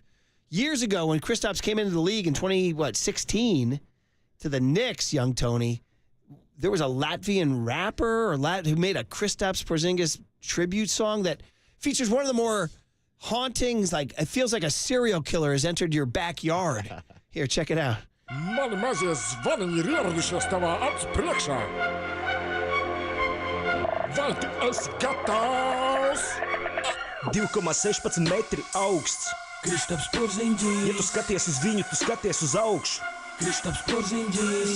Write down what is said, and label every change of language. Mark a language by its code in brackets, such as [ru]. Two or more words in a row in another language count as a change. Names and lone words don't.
[en] Years ago, when Kristaps came into the league in 2016 to the Knicks, young Tony, there was a Latvian rapper who made a Kristaps Porzingis tribute song that features one of the more hauntings, like it feels like a serial killer has entered your backyard. Here, check it out. [lv] Mani mazie zvani ieradišies tavā acu priekšā. Vai tu esi gatavs? 2,16 metri augsts. Kristaps Porzingis. Ja tu skaties uz viņu, tu skaties uz augšu. Kristaps Porzingis.